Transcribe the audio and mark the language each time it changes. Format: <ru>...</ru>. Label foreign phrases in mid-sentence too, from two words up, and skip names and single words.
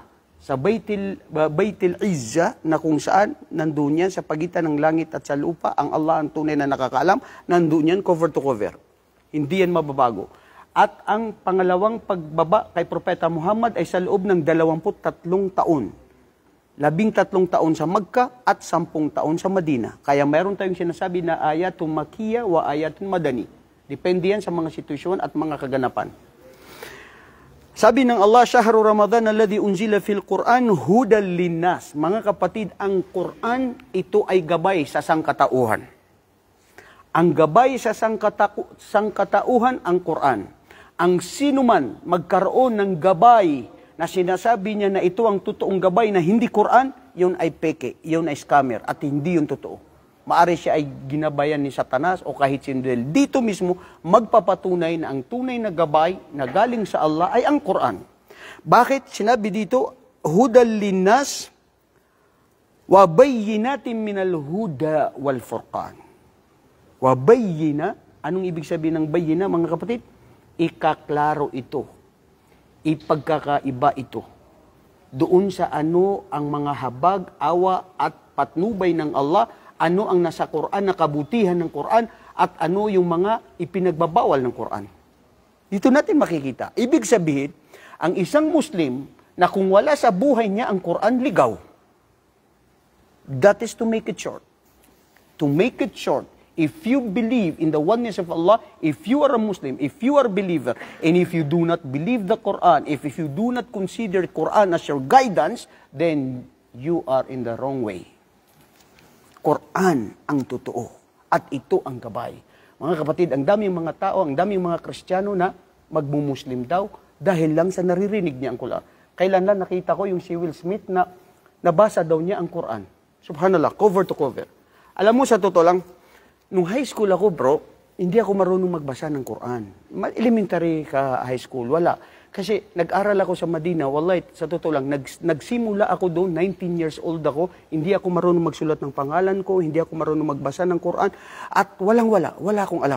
<tl>Sa Baitil Izza, na kung saan, nandun yan sa pagitan ng langit at sa lupa, ang Allah ang tunay na nakakaalam, nandun yan</tl> <en>cover to cover.</en> <tl>Hindi yan mababago. At ang pangalawang pagbaba kay Propeta Muhammad ay sa loob ng 23 taon. 13 taon sa Makkah at 10 taon sa Madina. Kaya mayroon tayong sinasabi na</tl> <ar>آية مكية وآية مدني.</ar> <tl>Depende yan sa mga sitwasyon at mga kaganapan. Sabi ng Allah,</tl> <ar>شهر رمضان الذي أنزل في القرآن هدى للناس.</ar> <tl>Mga kapatid, ang Quran, ito ay gabay sa sangkatauhan. Ang gabay sa sangkatauhan, ang Quran. ang sino man magkaroon ng gabay na sinasabi niya na ito ang totoong gabay na hindi Quran, yun ay peke, yun ay scammer, at hindi yun totoo. Maari siya ay ginabayan ni Satanas o kahit sino. Dito mismo, magpapatunay na ang tunay na gabay na galing sa Allah ay ang Quran. Bakit? Sinabi dito,</tl> <ar>هدى للناس وبينات من الهدى والفرقان. وبينة,</ar> <tl>anong ibig sabihin ng bayyina, mga kapatid? Ikaklaro ito. Ipagkakaiba ito. Doon sa ano ang mga habag, awa at patnubay ng Allah, ano ang nasa Quran, na kabutihan ng Quran, at ano yung mga ipinagbabawal ng Quran. Dito natin makikita. Ibig sabihin, ang isang Muslim na kung wala sa buhay niya ang Quran, ligaw.</tl> <en>That is to make it short. To make it short, if you believe in the oneness of Allah, if you are a Muslim, if you are a believer, and if you do not believe the Quran, if you do not consider Quran as your guidance, then you are in the wrong way.</en> <tl>Quran ang totoo. At ito ang gabay. Mga kapatid, ang daming mga tao, ang daming mga Kristiyano na magmumuslim daw dahil lang sa naririnig niya ang Quran. Kailan lang nakita ko yung si Will Smith na nabasa daw niya ang Quran.</tl> <en>Subhanallah, cover to cover.</en> <tl>Alam mo, sa totoo lang, nung high school ako, bro, hindi ako marunong magbasa ng Quran. Elementary ka high school, wala. Kasi nag-aral ako sa Madina, wallahi, sa totoo lang, nagsimula ako doon, 19 years old ako, hindi ako marunong magsulat ng pangalan ko, hindi ako marunong magbasa ng Quran, at wala akong alam.</tl>